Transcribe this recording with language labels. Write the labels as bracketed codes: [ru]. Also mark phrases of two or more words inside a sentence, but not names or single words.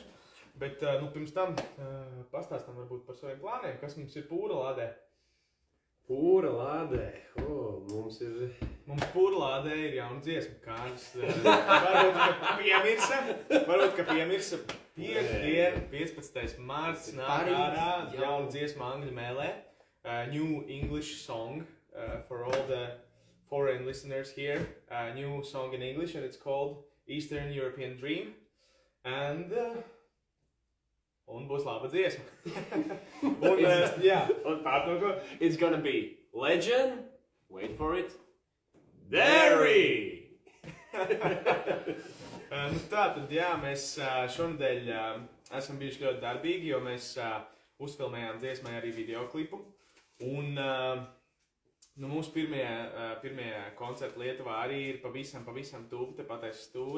[lv] Bet pirms tam pastāstam varbūt par saviem plāniem, kas mums ir Pūra lādē. Pūra lādē? Mums Pūra lādē ir jauna dziesma, Kārlis. Varbūt, ka piemirsa. Piekdien, 15. mārts, nāk ārā jauna dziesma angļu mēlē. [en] New English song for all the foreign listeners here. New song in English, and it's called Eastern European Dream. And... [lv] Un būs laba dziesma. Un pārtoko, [en] it's gonna be Legend, wait for it, Derry! [lv] Tātad, jā, mēs šonadēļ esam bijuši ļoti darbīgi, jo mēs uzfilmējām dziesmai arī videoklipu. Un mūsu pirmie koncerti Lietuvā arī ir pavisam tuvu, tepat aiz stūra.